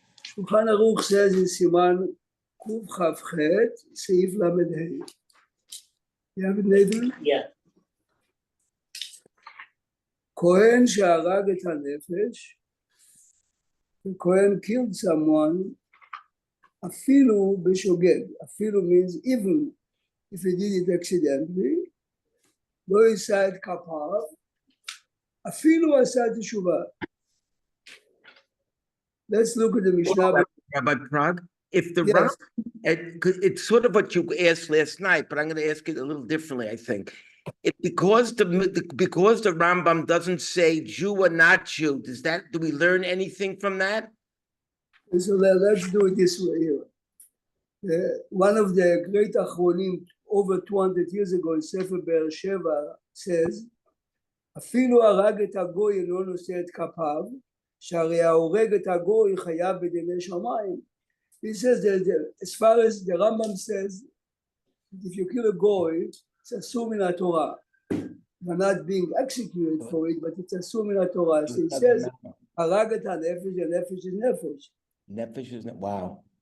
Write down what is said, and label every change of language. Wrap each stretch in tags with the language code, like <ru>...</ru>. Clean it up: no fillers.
<en>Shulchan Aruch says in Siman Kuf Chavchet, Seif Lamed Hey. You have it, Nathan? Yeah. Kohen</en> <he>שהרג את הנפש,</he> <en>the Kohen killed someone,</en> <he>אפילו בשוגג.</he> <en>אפילו means even if he did it accidentally,</en> <he>לא יישא את כפיו, אפילו עשה תשובה.</he> <en>Let's look at the Mishnah. Rabbi Prague, if the Yes. it's sort of what you asked last night, but I'm going to ask it a little differently, I think. Because the Rambam doesn't say Jew or not Jew, do we learn anything from that? So let's do it this way here. One of the great Achronim over 200 years ago in Sefer Be'er Sheva says,</en> <he>אפילו הרג את הגוי אינו נושא את כפיו, שהרי ההורג את הגוי חייב בדיני שמיים.</he> <en>He says that as far as the Rambam says, if you kill a goy, it's assumed in the Torah. You're not being executed for it, but it's assumed in the Torah. So he says,</en> <he>הרג את הנפש,</he> <en>הנפש is nefesh. Nefesh is not, wow.</en>